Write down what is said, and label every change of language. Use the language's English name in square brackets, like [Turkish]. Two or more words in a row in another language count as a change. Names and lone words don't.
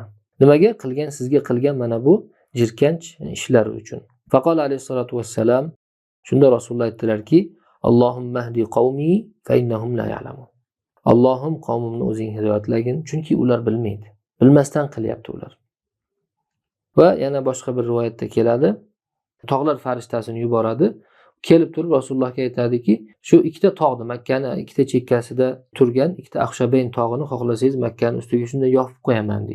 [Uzbek] Nimaga? Qilgan sizga qilgan mana bu jirkanch ishlari uchun. [Arabic] فقال عليه الصلاة والسلام, [Uzbek] shunda Rasululloh aytdilarki, [Arabic] اللهم اهد قومي فإنهم لا يعلمون. [Uzbek] Allohim qavmimni o'zing hidoyatlagin, chunki ular bilmaydi. Bilmasdan qilyapti ular. Va yana boshqa bir rivoyatda keladi, tog'lar farishtasini yuboradi, kelib turib Rasulullohga aytadiki, shu ikkita tog'ni, Makkani ikkita chekkasida turgan ikkita Axshabayn tog'ini xohlasangiz Makkani ustiga shunday yopib qo'yaman dedi.